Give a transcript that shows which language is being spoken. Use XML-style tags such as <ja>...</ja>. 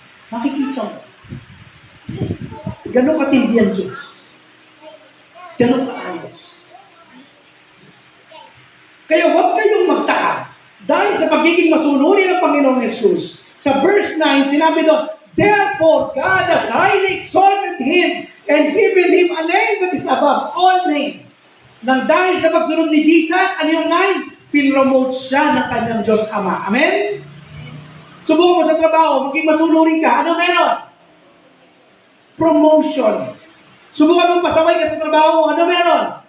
<tl>Makikita mo. Ganon katindi ang Diyos. Ganon kaayos. Kaya huwag kayong magtaka dahil sa pagiging masunuri ng Panginoong Jesus. Sa verse 9, sinabi doon,</tl> <en>therefore, God has highly exalted Him and given Him a name that is above all names.</en> <tl>Nang dahil sa pagsunod ni Jesus, ano yung 9? Pinromote siya ng kanyang Diyos Ama. Amen? Subukan mo sa trabaho, maging masunuri ka. Ano meron? Promotion. Subukan mong pasaway ka sa trabaho mo. Ano meron?</tl>